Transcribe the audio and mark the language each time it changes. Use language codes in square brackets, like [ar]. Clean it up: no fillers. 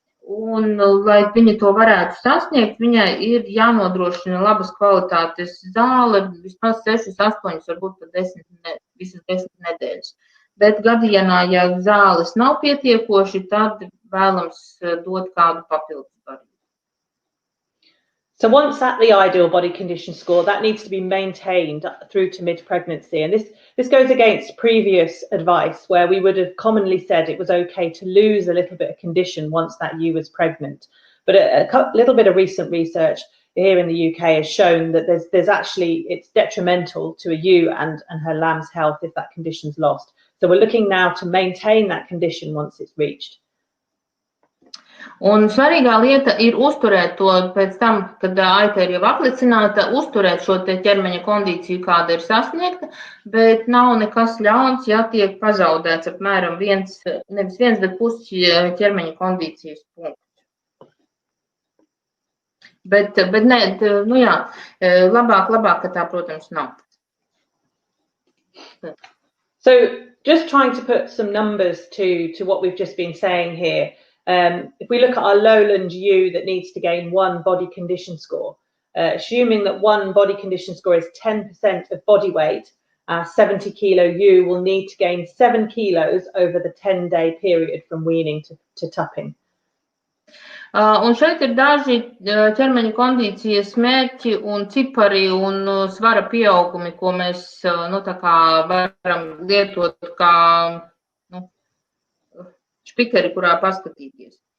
[lv] Un, lai viņa to varētu sasniegt, viņai ir jānodrošina labas kvalitātes zāle vismaz 6, 8, varbūt pat 10 nedēļas. Bet gadījumā, ja zāles nav pietiekoši, tad vēlams dot kādu papildus barību. [en] So once at the ideal body condition score, that needs to be maintained through to mid-pregnancy. And this goes against previous advice where we would have commonly said it was okay to lose a little bit of condition once that ewe was pregnant. But a little bit of recent research here in the UK has shown that there's actually, it's detrimental to a ewe and her lamb's health if that condition's lost. So we're looking now to maintain that condition once it's reached. [lv] Un svarīgā lieta ir uzturēt to pēc tam, kad aita ir jau aplicināta, uzturēt šo te ķermeņa kondīciju, kāda ir sasniegta, bet nav nekas ļauns, ja tiek pazaudēts apmēram nevis viens, bet pusi ķermeņa kondīcijas punkts. Bet nē, nu jā, labāk, ka tā, protams, nav. [en] So just trying to put some numbers to what we've just been saying here. If we look at our lowland ewe that needs to gain 1 body condition score, assuming that 1 body condition score is 10% of body weight, 70 kilo ewe will need to gain 7 kilos over the 10-day period from weaning to tupping. [lv] Un šeit ir daži ķermeņa kondīcijas mērķi un cipari un svara pieaugumi, ko mēs tā kā varam lietot kā špikeri, kurā paskatīties.